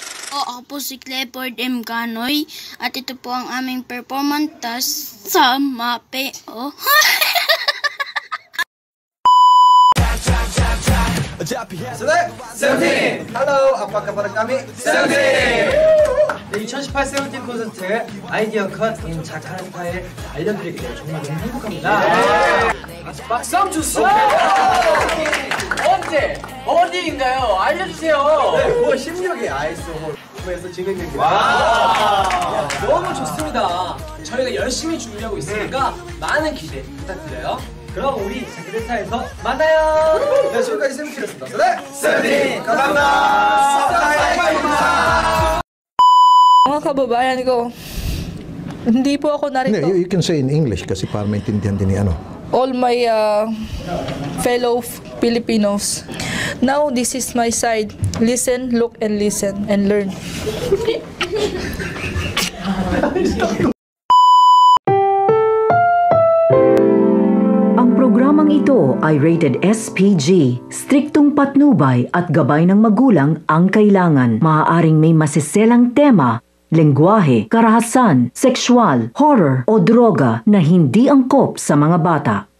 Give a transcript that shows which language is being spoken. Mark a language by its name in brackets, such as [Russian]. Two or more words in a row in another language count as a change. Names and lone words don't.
[Filipino] po, ako po si Clifford M. Canoy at ito po ang aming performance sa MAPE. Oh. [Indonesian] 세븐틴! Hello! apa kabar kami? [Korean] 세븐틴! 2018 세븐틴 콘서트 아이디어 컷인 자카르타에 알려드리게 되어 정말 너무 행복합니다. 박수 한번 주세요! 언제? 어디인가요? 알려주세요! 네, 9월 16일 아이스홈에서 진행됩니다. 너무 좋습니다. 저희가 열심히 준비하고 있으니까 많은 기대 부탁드려요. 그럼 우리 자카르타에서 만나요. 네, 지금까지 세븐틴이었습니다. 네, 세븐틴 감사합니다. [Filipino] Mga kababayan ko, hindi po ako narito. [English] You can say in English [Filipino] kasi para maintindihan din ni ano. [English] All my fellow Filipinos. Now this is my side. Listen, look, and listen, and learn. [Filipino] Programang ito ay rated SPG. Striktong patnubay at gabay ng magulang ang kailangan. Maaaring may masiselang tema, lengguwahe, karahasan, sexual, horror o droga na hindi angkop sa mga bata.